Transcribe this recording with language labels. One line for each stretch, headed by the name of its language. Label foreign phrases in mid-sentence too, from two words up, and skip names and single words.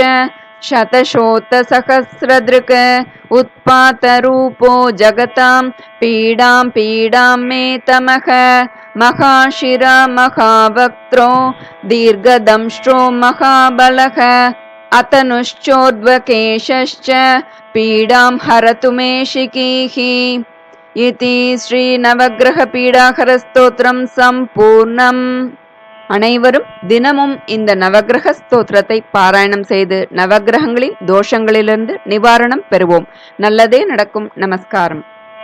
Sanskrit: शतशोतसहस्रदृक् उत्पातरूपो जगतां पीडां मे तमः महाशिरा महावक्त्रो दीर्घदंष्ट्रो महाबलः अतनुश्चोर्ध्वकेशश्च पीडां हरतु मे शिकीः इति श्री नवग्रह पीडाहर स्तोत्रं सम्पूर्णम्.
Tamil: அனைவரும் தினமும் இந்த நவகிரக ஸ்தோத்திரத்தை பாராயணம் செய்து நவகிரகங்களின் தோஷங்களிலிருந்து நிவாரணம் பெறுவோம். நல்லதே நடக்கும். நமஸ்காரம்.